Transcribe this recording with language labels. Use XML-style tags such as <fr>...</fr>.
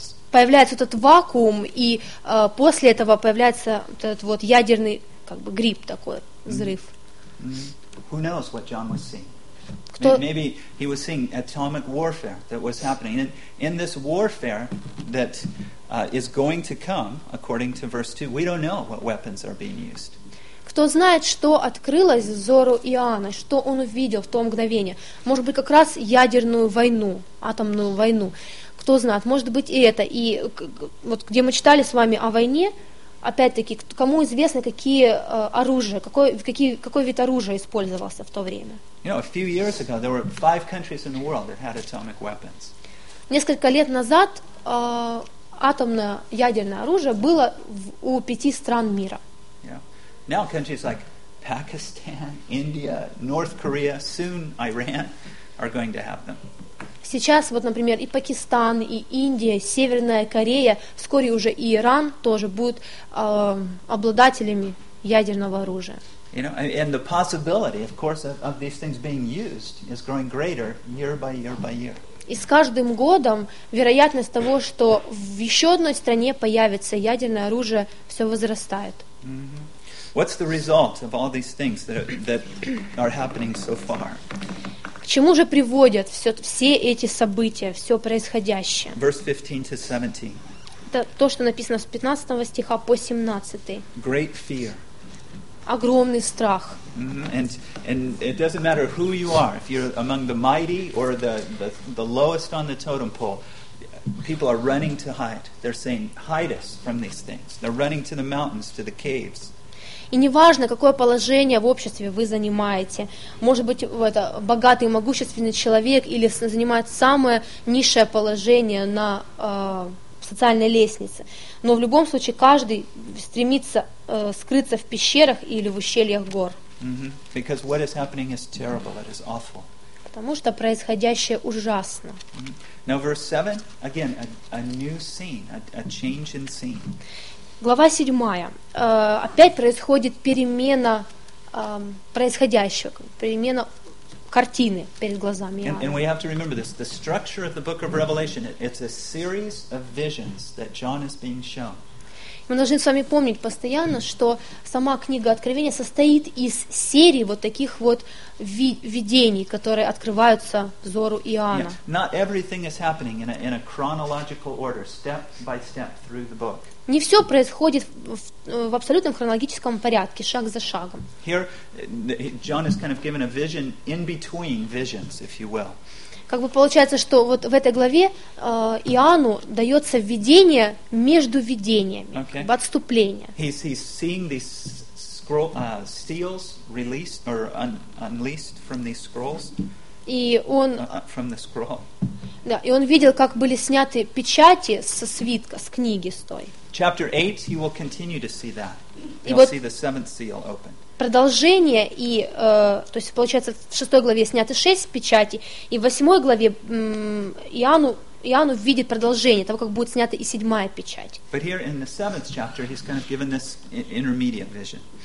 <ru>Появляется этот вакуум, и после этого появляется этот вот ядерный как бы гриб такой, взрыв.</ru> <en>Who knows what John was seeing? Maybe he was seeing atomic warfare that was happening. And in this warfare that is going to come, according to verse 2, we don't know what weapons are being used.</en> <ru>Кто знает, что открылось взору Иоанна, что он увидел в то мгновение? Может быть, как раз ядерную войну, атомную войну. Кто знает, может быть, и это. И вот где мы читали с вами о войне, опять-таки, кому известно, какие оружия, какой вид оружия использовался в то время?</ru> <en>You know, a few years ago, there were 5 countries in the world that had atomic weapons.</en> <ru>Несколько лет назад атомное ядерное оружие было у 5 стран мира.</ru> <en>Yeah. Now countries like Pakistan, India, North Korea, soon Iran are going to have them.</en> <ru>Сейчас, вот, например, и Пакистан, и Индия, Северная Корея, вскоре уже и Иран тоже будут обладателями ядерного оружия.</ru> <en>You know, and the possibility, of course, of these things being used is growing greater year by year by year.</en> <ru>И с каждым годом вероятность того, что в еще одной стране появится ядерное оружие, все возрастает.</ru> <en>What's the result of all these things that are happening so far?</en> <ru>К чему же приводят все эти события, все происходящее?</ru> <en>Verse 15-17.</en> <ru>Это то, что написано с 15 стиха по 17.</ru> <en>Great fear.</en> <ru>Огромный страх.</ru> <en>And it doesn't matter who you are, if you're among the mighty or the lowest on the totem pole, people are running to hide. They're saying, hide us from these things. They're running to the mountains, to the caves.</en> <ru>И неважно, какое положение в обществе вы занимаете. Может быть, это богатый, могущественный человек или занимает самое низшее положение на социальной лестнице. Но в любом случае, каждый стремится скрыться в пещерах или в ущельях гор.</ru> <en>Because what is happening is terrible, it is awful.</en> <ru>Потому что происходящее ужасно.</ru> <en>Now verse 7, again, a new scene, a change in scene.</en> <ru>Глава 7. Опять происходит перемена происходящего, перемена картины перед глазами.</ru> <en>And we have to remember this. The structure of the book of Revelation, it's a series of visions that John is being shown.</en> <ru>Мы должны с вами помнить постоянно, что сама книга Откровения состоит из серии вот таких вот видений, которые открываются взору Иоанна.</ru> <en>Yeah. Not everything is happening in a chronological order, step by step through the book.</en> <ru>Не все происходит в абсолютном хронологическом порядке, шаг за шагом.</ru> <en>Here, John is kind of given a vision in between visions, if you will.</en> <ru>Как бы получается, что вот в этой главе Иоанну дается видение между видениями, okay. Отступление.</ru> <en>He's seeing these scroll, seals released or unleashed from these scrolls.</en> <ru>И он,</ru> <en>from the scroll.</en> <ru>Да, и он видел, как были сняты печати со свитка, с книги, с той.</ru> <en>Chapter 8, you will continue to see that. You'll see the seventh seal opened.</en> <ru>Продолжение, и то есть получается в 6 главе сняты 6 печатей, и в 8 главе Иоанну видит продолжение того, как будет снята и 7 печать.</ru> <en>But here in the 7th chapter he's kind of given this intermediate vision.</en>